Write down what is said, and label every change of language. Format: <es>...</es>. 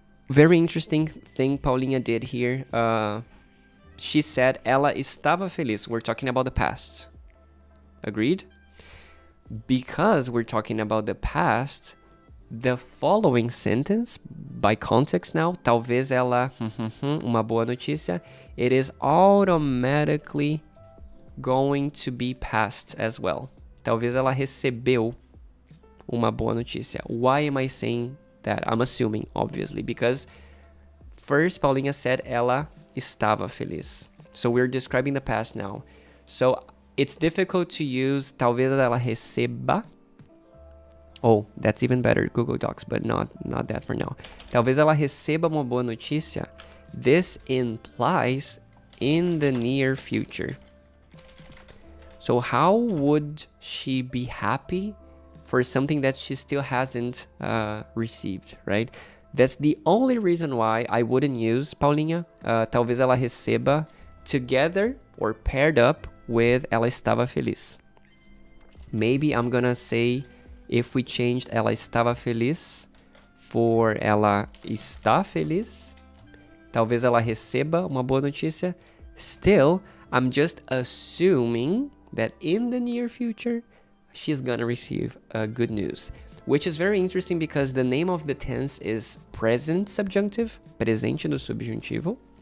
<en>Very interesting thing Paulinha did here. She said,</en> <pt>ela estava feliz.</pt> <en>We're talking about the past. Agreed? Because we're talking about the past, the following sentence, by context now,</en> <pt>talvez ela, uma boa notícia,</pt> <en>it is automatically going to be past as well.</en> <pt>Talvez ela recebeu uma boa notícia.</pt> <en>Why am I saying that? I'm assuming, obviously, because first Paulinha said</en> <pt>ela estava feliz.</pt> <en>So we're describing the past now. So it's difficult to use</en> <pt>talvez ela receba.</pt> <en>Oh, that's even better, Google Docs, but not that for now.</en> <pt>Talvez ela receba uma boa notícia.</pt> <en>This implies in the near future. So how would she be happy for something that she still hasn't received, right? That's the only reason why I wouldn't use Paulinha,</en> <pt>talvez ela receba,</pt> <en>together or paired up with</en> <pt>ela estava feliz.</pt> <en>Maybe I'm gonna say if we changed</en> <pt>ela estava feliz for ela está feliz, talvez ela receba uma boa notícia.</pt> <en>Still, I'm just assuming that in the near future, she's gonna receive good news. Which is very interesting because the name of the tense is present subjunctive,</en> <pt>presente do subjuntivo.</pt>